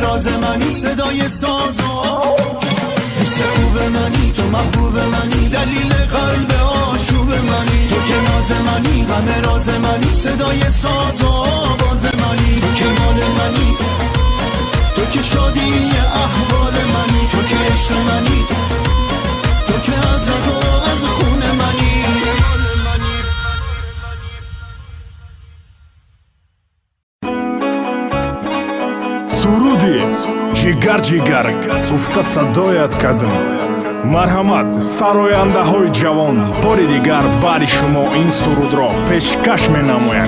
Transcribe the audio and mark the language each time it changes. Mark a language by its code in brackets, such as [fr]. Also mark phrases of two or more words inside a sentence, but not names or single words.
[fa] راز منی، صدای ساز و حس خوب منی، تو محبوب منی دلیل قلب آشوب منی، تو که ناز منی همه راز منی، صدای ساز و آواز منی، تو که مال منی، تو که شادی احوال منی، تو که عشق منی، تو که از رگ و از خون منی. [tg] суруди ҷигар ҷигар гуфта садоят кадм. марҳамат сарояндаҳои ҷавон, бори дигар бари шумо ин сурудро пешкаш менамояд.